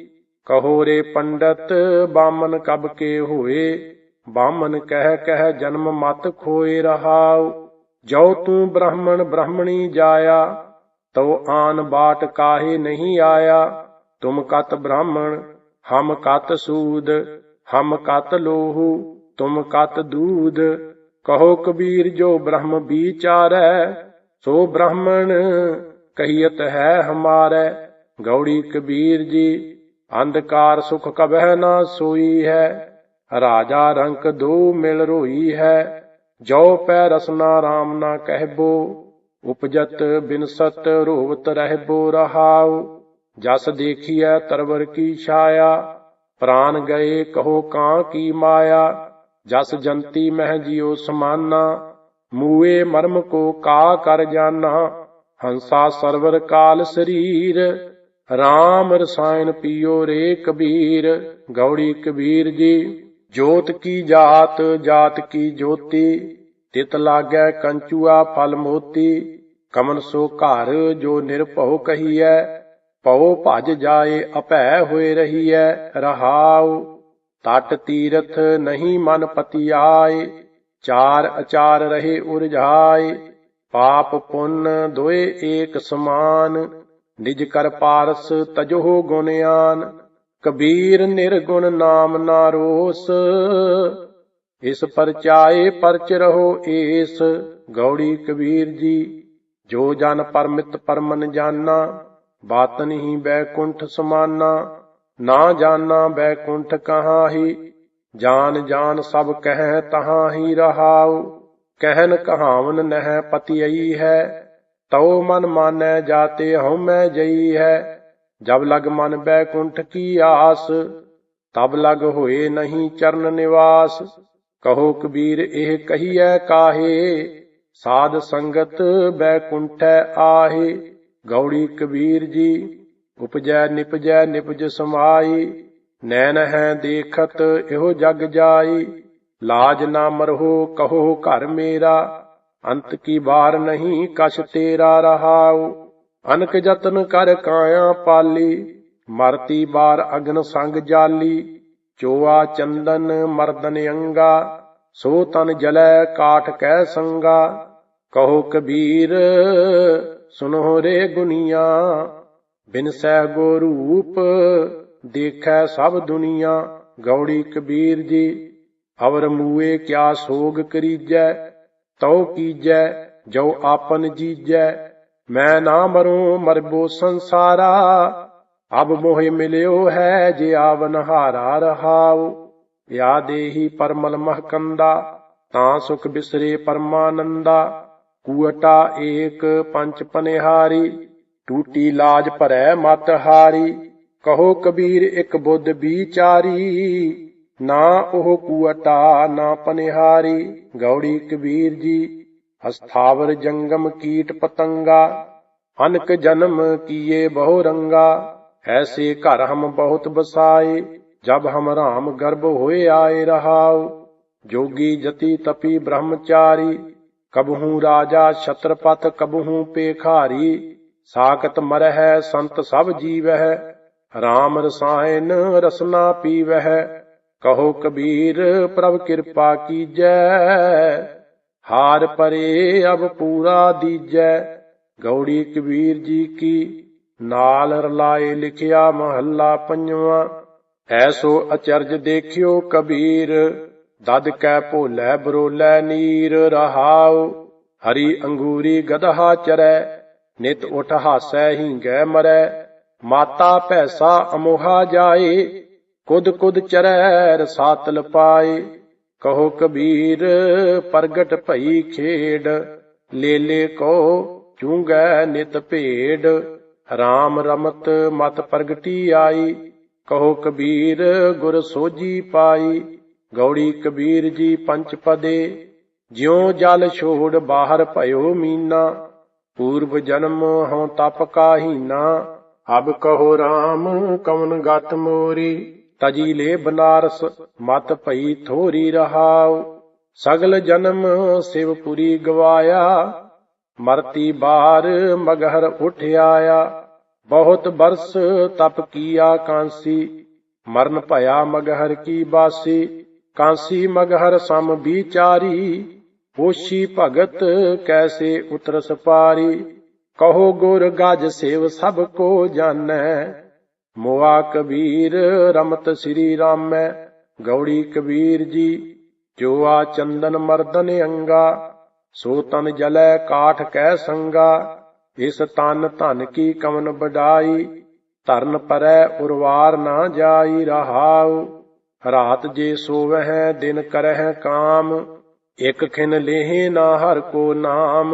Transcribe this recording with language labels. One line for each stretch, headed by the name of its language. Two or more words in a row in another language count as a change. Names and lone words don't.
Hindi: कहो रे पंडत बामन कब के होए, बामन कहि कहि जनम मत खोए। ਰਹਾਉ। जो तूं ब्राह्मण ब्राह्मणी जाइआ, तउ आन बाट काहे नहीं आइआ। तुम कत ब्राह्मण हम कत सूद, हम कत लोहू, तुम कत दूध। कहो कबीर जो ब्रह्म विचारै, सो ब्राह्मण कहियत है हमारे। गौड़ी कबीर जी अंधकार सुख कबह न सोई है, राजा रंक दो मिल रोई है। जो पै रसना राम ना कहबो, उपजत बिनसत रोवत रहबो रहाउ। जस देखिए तरवर की छाया, प्राण गए कहो कां की माया। जस जंती मह जियो समाना, मूए मर्म को का कर जाना। हंसा सरवर काल शरीर, राम रसायन पियो रे कबीर। गौड़ी कबीर जी जोत की जात, जात की ज्योति, तित लागै कंचुआ फल मोती। कमन सो घर जो निरभਉ कहिए, पौ भज जाए अपै होए रहिए रहाउ। तट तीरथ नहीं मन पति आए, चार अचार रहे उरझाए। पाप पुण्य दोए एक समान, निज कर पारस तजो गुणयान। कबीर निर्गुण नाम ना रोस, इस परचाए परच रहो एस। गौड़ी कबीर जी जो जन परमित परमन जाना, बातन ही बैकुंठ समाना। ना जाना बैकुंठ कहाँ ही, जान जान सब कह तहाँ ही रहाउ। कहन कहावन नह पतियई है, तो मन मानै जाते हूँ मैं जई है। जब लग मन बैकुंठ की आस, तब लग होए नहीं चरण निवास। कहो कबीर एह कहिए काहे, साध संगत बैकुंठ आहे। गौड़ी कबीर जी उपजै निपजै निपज समाई, नैन है देखत एहो जग जाई। लाज ना मरहो कहो घर मेरा, अंत की बार नहीं कछ तेरा रहाउ। अनक जतन कर काया पाली, मरती बार अग्न संग जाली। चोआ चंदन मर्दन अंगा, सो तन जलै काठ कै संगा। कहो कबीर सुनो रे गुनिया, बिनसै गो रूप देखै सब दुनिया। गौड़ी कबीर जी अवर मूए क्या सोग करीजै, तो कीजै जो आपन जीजै। मैं ना मरूं मरबो संसारा, अब मोहे मिल्यो है जे आवनहारा रहाउ। या देही परमल महकंदा, तां सुख बिसरे परमानंदा। कुअटा एक पंच पनिहारी, टूटी लाज भरै मत हारी। कहो कबीर एक बुद्ध विचारी, ना ओह कुअटा ना पनिहारी। गौड़ी कबीर जी अस्थावर जंगम कीट पतंगा, अनक जन्म किए बहु रंगा। ऐसे घर हम बहुत बसाए, जब हम राम गर्भ होए आए रहाउ। जोगी जति तपी ब्रह्मचारी, कबहू राजा छत्रपत कबहू पेखारी। साकत मरह संत सब जीवह, राम रसायन रसना पीवह। कहो कबीर प्रभ कृपा कीजै, हार परे अब पूरा दीजै।
Punjabi: गौड़ी कबीर जी की नाल रलाए लिखिया महला पंजवा।
Hindi: ऐसो अचरज देखियो कबीर, दद कै भोलै बरोलै नीर रहाउ। हरी अंगूरी गदहा चरै, नित उठ हासै हींगै मरै। माता पैसा अमोहा जाए, कुद कुद चरै रसातल पाए। कहो कबीर प्रगट भई खेड, लेले को चूंगै नित भेड़। राम रमत मत प्रगटी आई, कहो कबीर गुर सोजी पाई। गौड़ी कबीर जी पंचपदे, ज्यों जल छोड़ बाहर भयो मीना। पूर्व जन्म हों तप काहीना, अब कहो राम कवन गत मोरी। तजी ले बनारस मत भई थोरी रहाउ। सगल जन्म शिवपुरी गवाया, मरती बार मगहर उठ आया। बहुत बरस तप किया कांसी, मरण भया मगहर की बासी। कांसी मगहर सम विचारी, पोषी भगत कैसे उतरस पारी। कहो गुर गज सेव सब को जानै, मोआ कबीर रमत श्री रामै। गौड़ी कबीर जी जो आ चंदन मर्दन अंगा, सो तन जलै काठ कै संगा। इस तन धन की कमन बड़ाई, धरन परै उर्वार ना जाई रहाऊ। रात जे सोवह दिन करह काम, एक खिन लेहि ना हर को नाम।